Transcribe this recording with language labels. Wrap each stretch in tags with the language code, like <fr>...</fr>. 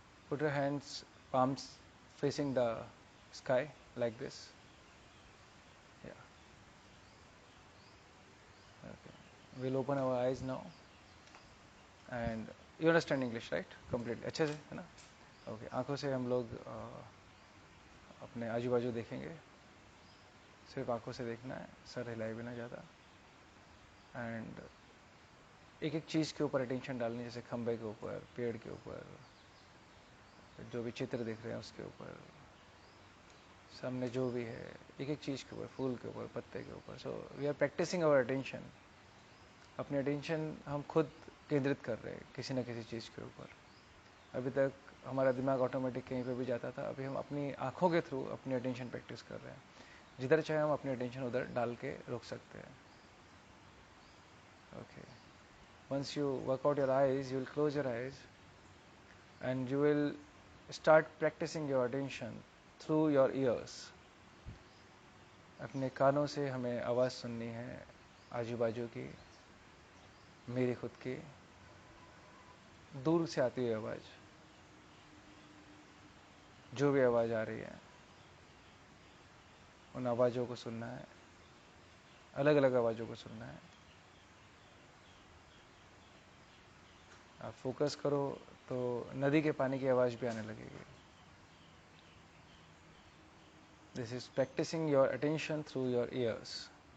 <en>Put your hands, palms facing the sky like this. Yeah. Okay. We'll open our eyes now. And you understand English, right?</en> <hi>Completely. अच्छे से है ना? Okay. आंखों से हम लोग अपने आजू बाजू देखेंगे. सिर्फ आंखों से देखना है, सर हिलाए बिना ज़्यादा. एंड एक एक चीज़ के ऊपर अटेंशन डालनी, जैसे खंबे के ऊपर, पेड़ के ऊपर, जो भी चित्र दिख रहे हैं उसके ऊपर, सामने जो भी है, एक एक चीज़ के ऊपर, फूल के ऊपर, पत्ते के ऊपर.</hi> <en>So we are practicing our attention.</en> <hi>अपनी अटेंशन हम खुद केंद्रित कर रहे हैं किसी न किसी चीज़ के ऊपर. अभी तक हमारा दिमाग ऑटोमेटिक कहीं पे भी जाता था, अभी हम अपनी आँखों के थ्रू अपनी अटेंशन प्रैक्टिस कर रहे हैं. जिधर चाहे हम अपनी अटेंशन उधर डाल के रोक सकते हैं.</hi> <en>Okay. Once you work out your eyes, you will close your eyes and you will start practicing your attention through your ears.</en> <hi>अपने कानों से हमें आवाज़ सुननी है, आजू बाजू की, मेरी खुद की, दूर से आती हुई आवाज़, जो भी आवाज़ आ रही है उन आवाज़ों को सुनना है, अलग अलग आवाज़ों को सुनना है. आप फोकस करो तो नदी के पानी की आवाज़ भी आने लगेगी.</hi> <en>This is practicing your attention through your ears.</en>